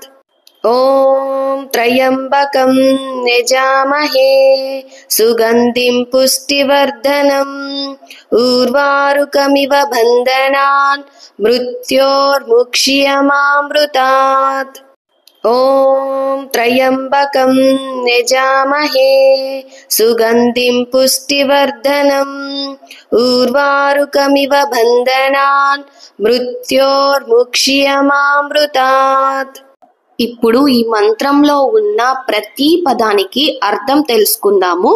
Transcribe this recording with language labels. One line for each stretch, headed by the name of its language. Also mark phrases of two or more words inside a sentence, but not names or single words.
Sanskrit: ओम त्र्यंबकं यजामहे सुगंधिं पुष्टिवर्धनम् उर्वारुकमिव बन्धनान् मृत्योर्मुक्ष्यमामृतात्। ఓం త్రయంబకం యజామహే సుగంధిం పుష్టివర్ధనం ఊర్వారుకమివ బంధనాన్ మృత్యోర్ముక్ష్యమామృతాత్.
Telugu: ఇప్పుడు ఈ మంత్రంలో ఉన్న ప్రతి పదానికి అర్థం తెలుసుకుందాము.